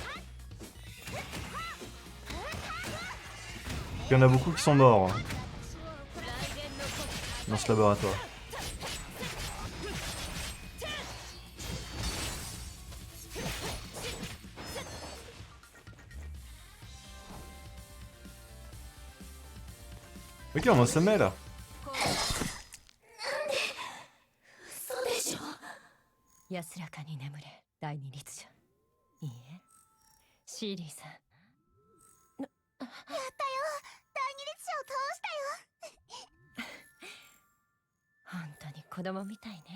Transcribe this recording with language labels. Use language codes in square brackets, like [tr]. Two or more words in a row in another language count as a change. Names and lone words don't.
[fr] Il y en a beaucoup qui sont morts hein, dans ce laboratoire. Ok, on se met là. [ja] 嘘でしょ。安らかに眠れ、第二律者。いいえ、シーリーさん。やったよ、第二律者を倒したよ。本当に子供みたいね。